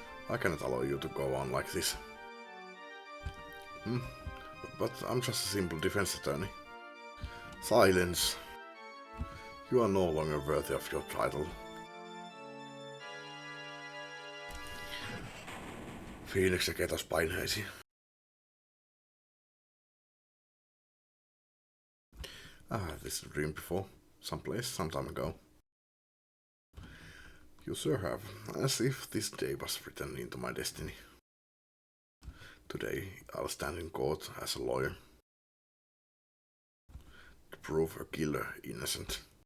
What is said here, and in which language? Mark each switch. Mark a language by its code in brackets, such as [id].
[en] I cannot allow you to go on like this. But I'm just a simple defense attorney. Silence. You are no longer worthy of your title. [fi] Phoenix tekee taas paineisiin. [en] I had this dream before, someplace, some time ago. You sure have, as if this day was written into my destiny. Today I'll stand in court as a lawyer to prove a killer innocent.